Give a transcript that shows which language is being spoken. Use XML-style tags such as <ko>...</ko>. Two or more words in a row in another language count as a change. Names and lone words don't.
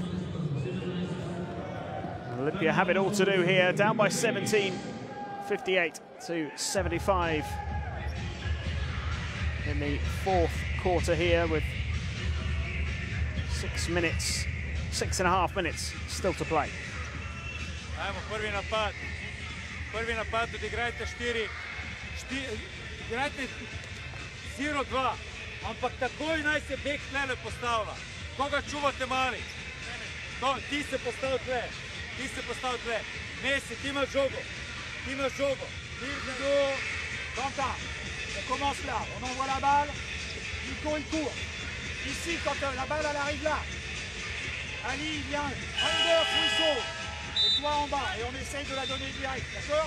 <en>Olimpija have it all to do here, down by 17, 58 to 75 in the 4th quarter here, with 6.5 minutes still to play.</en> <hr>Ajmo, prvi napad, odigrajte 4, igrajte 0-2,</hr> <sl>ampak takoj naj se bek tlele postavlja.</sl> <hr>Koga čuvate mali?</hr> <sl>Ti se postavi tle, Messi, ti imaš žogo,</sl> <fr>Quentin, on commence là, on envoie la balle, Nico il court. Ici, quand la balle elle arrive là, Ali il vient, under, Fouisseau, et toi en bas, et on essaye de la donner direct, d'accord?</fr>